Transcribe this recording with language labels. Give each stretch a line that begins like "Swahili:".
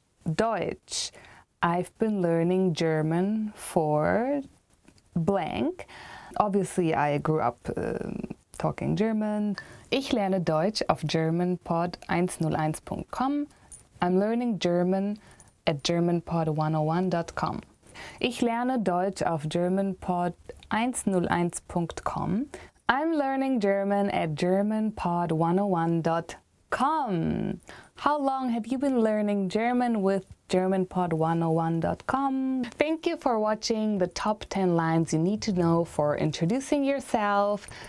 English: Deutsch. I've been learning German for blank. Obviously, I grew up talking German.
German: Ich lerne Deutsch auf GermanPod101.com.
English: I'm learning German at GermanPod101.com.
German: Ich lerne Deutsch auf GermanPod101.com.
English: I'm learning German at GermanPod101.com. How long have you been learning German with GermanPod101.com? Thank you for watching the top 10 lines you need to know for introducing yourself.